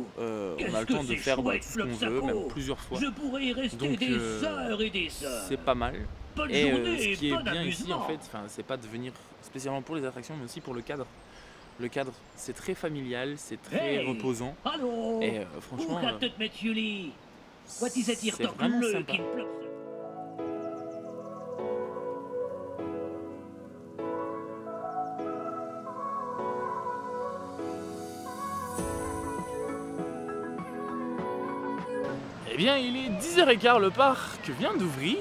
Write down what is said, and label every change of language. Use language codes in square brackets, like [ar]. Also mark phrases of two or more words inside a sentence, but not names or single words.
[fr] On a le temps de faire tout ce qu'on veut, même plusieurs fois. Je pourrais y rester Donc des heures et des heures. c'est pas mal. Bonne Et journée, ce qui est bon bien ici en amusement. fait, c'est pas de venir spécialement pour les attractions, mais aussi pour le cadre. Le cadre, c'est très familial, c'est très reposant. [nl] Hallo! [fr] Et franchement, [nl] Hoe gaat het met jullie? Wat is het hier [fr] c'est [nl] toch [fr] vraiment [nl] leuk [fr] sympa. [nl] in Plopsaco? [fr] Eh bien, il est 10h15, le parc vient d'ouvrir.